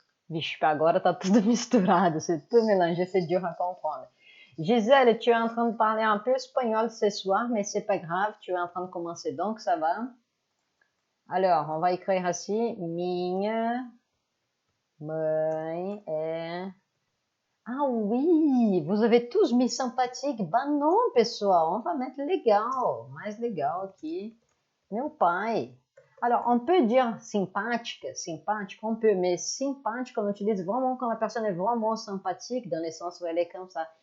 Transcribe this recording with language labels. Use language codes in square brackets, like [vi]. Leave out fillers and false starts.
[pt] Vixe, agora tá tudo misturado. [fr] C'est tout mélangé, c'est dur à comprendre. Gisèle, tu es en train de parler un peu espagnol ce soir, mais c'est pas grave, tu es en train de commencer, donc ça va. Alors, on va écrire [pt] assim, minha mãe é... [fr] Ah oui, vous avez tous mis sympathique. Bah non, [pt] pessoal, [fr] on va mettre legal, mais [pt] legal aqui. Meu pai. [fr] Alors, on peut dire sympathique, on peut, mais sympathique, on utilise vraiment quand la personne est vraiment sympathique, dans le sens où elle est comme ça.